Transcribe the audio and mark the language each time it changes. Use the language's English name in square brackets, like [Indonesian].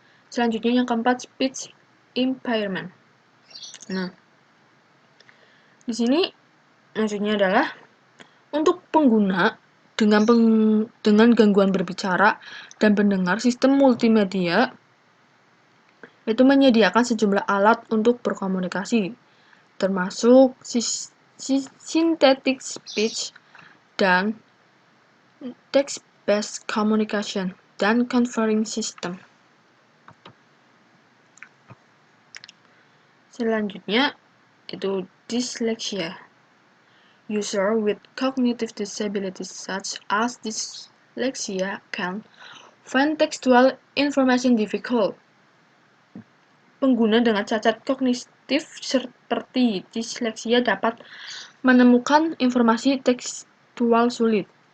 [Indonesian] Selanjutnya yang keempat, speech impairment. Nah, di sini maksudnya adalah untuk pengguna dengan gangguan berbicara dan mendengar, sistem multimedia itu menyediakan sejumlah alat untuk berkomunikasi, termasuk synthetic speech dan text-based communication dan conferring system. Selanjutnya itu dyslexia. [English] User with cognitive disabilities such as dyslexia can find textual information difficult. [Indonesian] Pengguna dengan cacat kognitif seperti dysleksia dapat menemukan informasi tekstual sulit.